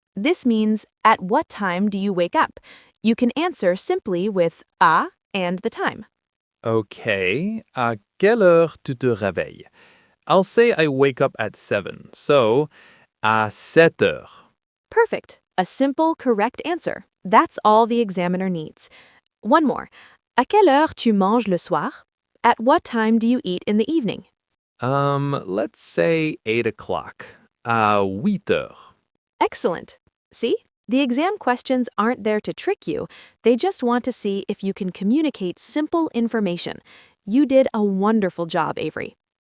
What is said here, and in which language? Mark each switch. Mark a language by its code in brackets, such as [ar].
[en] This means, at what time do you wake up? You can answer simply with à and the time. [fr] Okay, à quelle heure tu te réveilles? [en] I'll say I wake up at 7, so [fr] à 7 heures. [en] Perfect. A simple, correct answer. That's all the examiner needs. One more. [fr] À quelle heure tu manges le soir? [en] At what time do you eat in the evening? Let's say 8 o'clock. [fr] À 8 heures. [en] Excellent. See? The exam questions aren't there to trick you. They just want to see if you can communicate simple information. You did a wonderful job, Avery.